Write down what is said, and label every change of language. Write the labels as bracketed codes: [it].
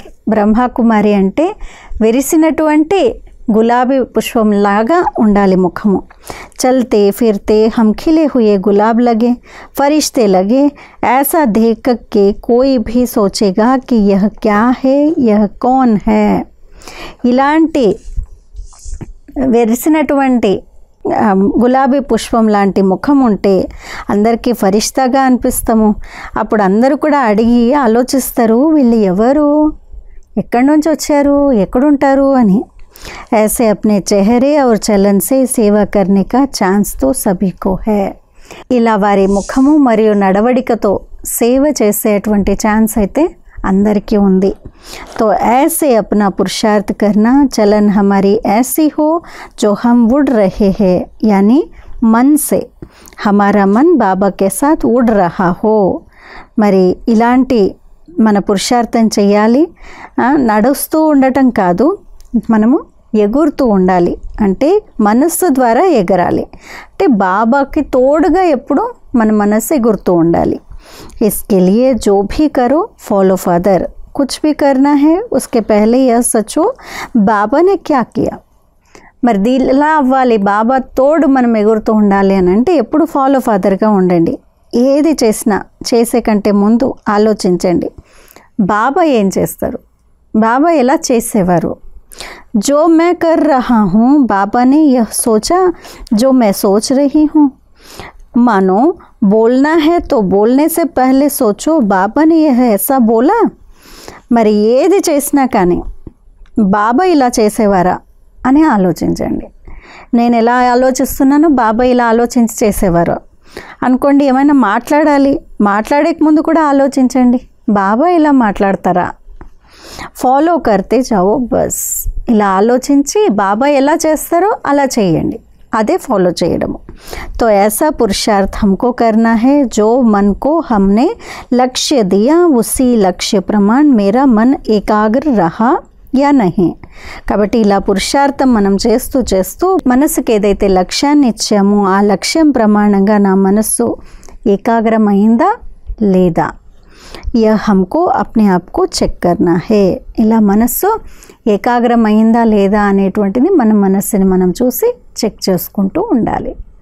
[te] బ్రహ్మకుమారి అంటే విరిసినటువంటి గులాబీ పుష్పంలాగా ఉండాలి ముఖము. [hi] చల్తే ఫిర్తే హమ్ ఖిలే హుయే గులాబ్ లగే, ఫరిష్తే లగే, ऐसा देख के कोई भी सोचेगा कि यह क्या है, यह कौन है. [te] ఇలాంటి విరిసినటువంటి గులాబీ పుష్పం లాంటి ముఖం ఉంటే అందరికీ ఫరిష్తాగా అనిపిస్తాము. అప్పుడు అందరూ కూడా అడిగి ఆలోచిస్తారు, వీళ్ళు ఎవరు, ఎక్కడి నుంచి వచ్చారు, ఎక్కడుంటారు అని. [hi] ऐसे अपने चेहरे और चलन से सेवा करने का चांस तो सभी को है. [te] ఇలా వారి ముఖము మరియు నడవడికతో సేవ చేసేటువంటి ఛాన్స్ అయితే అందరికీ ఉంది. [hi] तो ऐसे अपना पुरुषार्थ करना, चलन हमारी ऐसी हो जो हम उड़ रहे हैं, यानी मन से हमारा मन बाबा के साथ उड़ रहा हो. [te] మరి ఇలాంటి మన పురుషార్థం చేయాలి. నడుస్తూ ఉండటం కాదు, మనము ఎగురుతూ ఉండాలి. అంటే మనస్సు ద్వారా ఎగరాలి. అంటే బాబాకి తోడుగా ఎప్పుడు మన మనస్సు ఎగురుతూ ఉండాలి. [hi] इसके लिए जो भी करो फॉलो फादर. कुछ भी करना है उसके पहले यह सोचो బాబా ने क्या किया. [te] మరి ఇలా అవ్వాలి, బాబా తోడు మనం ఎగురుతూ ఉండాలి అని అంటే ఎప్పుడు ఫాలో ఫాదర్గా ఉండండి. ఏది చేసినా చేసే కంటే ముందు ఆలోచించండి, బాబా ఏం చేస్తారు, బాబా ఎలా చేసేవారు. [hi] जो मैं कर रहा हूँ बाबा ने यह सोचा जो मैं सोच रही हूँ. मानो बोलना है तो बोलने से पहले सोचो बाबा ने यह ऐसा बोला. [te] మరి ఏది చేసినా కానీ బాబా ఇలా చేసేవారా అని ఆలోచించండి. నేను ఎలా ఆలోచిస్తున్నాను, బాబా ఇలా ఆలోచించి చేసేవారు అనుకోండి. ఏమైనా మాట్లాడే ముందు కూడా ఆలోచించండి, బాబా ఇలా మాట్లాడతారా. [hi] Follow కర్తే జావో bus. [te] ఇలా ఆలోచించి బాబా ఎలా చేస్తారో అలా చేయండి, అదే ఫాలో చేయడము. [hi] तो ऐसा पुरुषार्थ हमको करना है जो मन को हमने लक्ष्य दिया उसी लक्ष्य प्रमाण मेरा मन एकाग्र रहा या नहीं. [te] కాబట్టి ఇలా పురుషార్థం మనం చేస్తూ చేస్తూ మనసుకి ఏదైతే లక్ష్యాన్ని ఇచ్చామో ఆ లక్ష్యం ప్రమాణంగా నా మనస్సు ఏకాగ్రమైందా లేదా, [hi] यह हमको अपने आप को చెక్ करना है. [te] ఇలా మనస్సు ఏకాగ్రమైందా లేదా అనేటువంటిది మన మనస్సుని మనం చూసి చెక్ చేసుకుంటూ ఉండాలి.